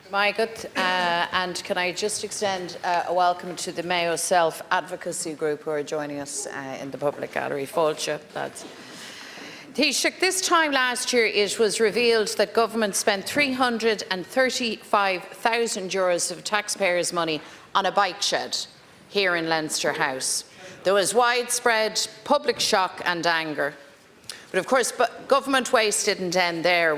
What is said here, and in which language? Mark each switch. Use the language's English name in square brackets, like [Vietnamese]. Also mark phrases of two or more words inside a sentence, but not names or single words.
[English] Michael, and can I just extend a welcome to the Mayo Self-Advocacy Group who are joining us in the public gallery. Fáilte, lads. Taoiseach, this time last year it was revealed that government spent €335,000 of taxpayers' money on a bike shed here in Leinster House. There was widespread public shock and anger. But of course, government waste didn't end there.